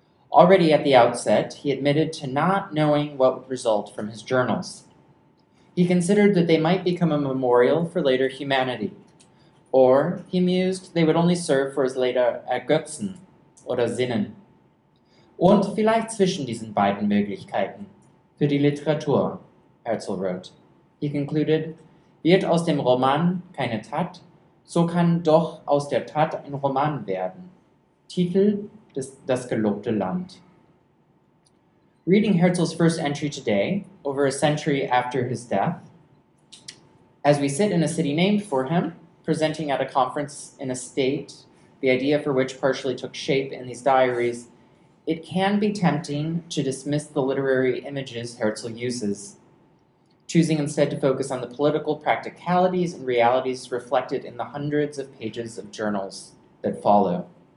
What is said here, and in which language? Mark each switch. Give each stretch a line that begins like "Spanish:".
English: Already at the outset, he admitted to not knowing what would result from his journals. He considered that they might become a memorial for later humanity, or, he mused, they would only serve for his later
German: Ergötzen oder Sinnen. Und vielleicht zwischen diesen beiden Möglichkeiten, für die Literatur,
English: Herzl wrote. He concluded,
German: wird aus dem Roman keine Tat, so kann doch aus der Tat ein Roman werden. Titel, Das gelobte Land.
English: Reading Herzl's first entry today, over a century after his death, as we sit in a city named for him, presenting at a conference in a state, the idea for which partially took shape in these diaries, it can be tempting to dismiss the literary images Herzl uses, choosing instead to focus on the political practicalities and realities reflected in the hundreds of pages of journals that follow.